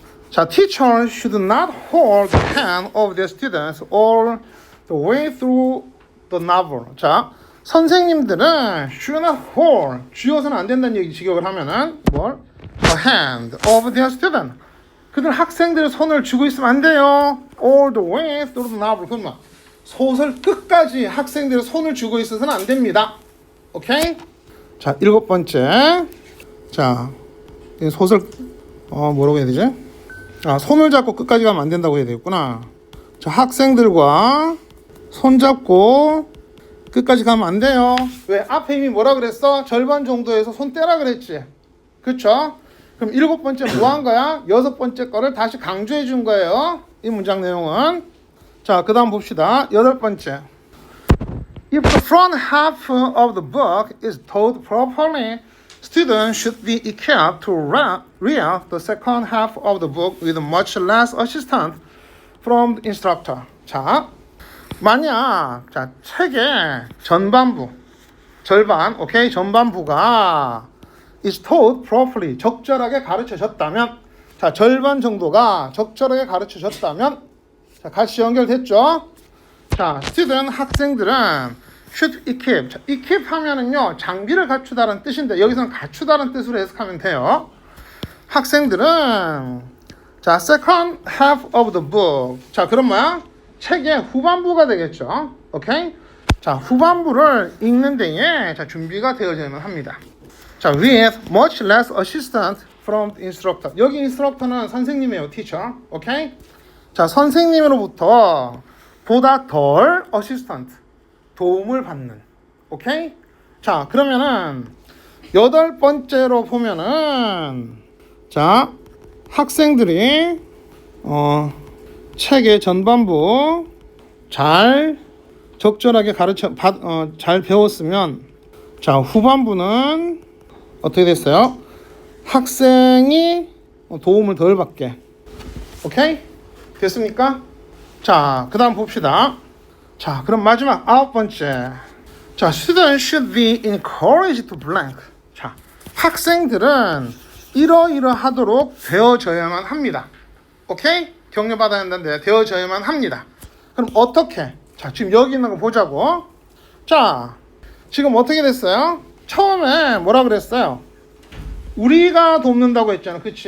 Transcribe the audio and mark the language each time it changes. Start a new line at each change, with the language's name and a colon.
English: 자, teachers should not hold the hand of their students all the way through the novel.
Korean: 자, 선생님들은
English: should not hold,
Korean: 쥐어서는 안 된다는 얘기 직역을 하면은 뭘?
English: The hand of their student.
Korean: 그들 학생들의 손을 쥐고 있으면 안 돼요.
English: All the way through the novel.
Korean: 그러면 소설 끝까지 학생들의 손을 쥐고 있어서는 안 됩니다. 오케이? 자, 7번째. 자, 소설 뭐라고 해야 되지? 아, 손을 잡고 끝까지 가면 안 된다고 해야 되겠구나. 자, 학생들과 손 잡고 끝까지 가면 안 돼요. 왜? 앞에 이미 뭐라 그랬어? 절반 정도에서 손 떼라 그랬지. 그쵸? 그럼 7번째 뭐 한 거야? 6번째 거를 다시 강조해 준 거예요. 이 문장 내용은. 자, 그 다음 봅시다. 8번째.
English: If the front half of the book is taught properly, students should be equipped to read the second half of the book with much less assistance from the instructor.
Korean: 자, 만약 자, 책의 전반부, 절반, 오케이, 전반부가
English: is taught properly,
Korean: 적절하게 가르쳐졌다면, 자, 절반 정도가 적절하게 가르쳐졌다면, 자, 같이 연결됐죠? 자, student 학생들은
English: should equip.
Korean: 자, equip 하면은요, 장비를 갖추다라는 뜻인데, 여기서는 갖추다라는 뜻으로 해석하면 돼요. 학생들은, 자,
English: second half of the book.
Korean: 자, 그럼 뭐야? 책의 후반부가 되겠죠. 오케이? 자, 후반부를 읽는 데에 자, 준비가 되어져야만 합니다.
English: 자, with much less assistance from the instructor.
Korean: 여기 instructor는 선생님이에요,
English: teacher.
Korean: 오케이? 자, 선생님으로부터 보다 덜 assistant, 도움을 받는. 오케이? 자, 그러면은 8번째로 보면은 자, 학생들이 책의 전반부 잘 적절하게 잘 배웠으면 자, 후반부는 어떻게 됐어요? 학생이 도움을 덜 받게. 오케이? 됐습니까? 자, 그 다음 봅시다. 자, 그럼 마지막 9번째.
English: 자, students should be encouraged to blank.
Korean: 자, 학생들은 이러이러하도록 되어져야만 합니다. 오케이? 격려받아야 한다는데 되어져야만 합니다. 그럼 어떻게? 자, 지금 여기 있는 거 보자고. 자, 지금 어떻게 됐어요? 처음에 뭐라 그랬어요? 우리가 돕는다고 했잖아. 그치?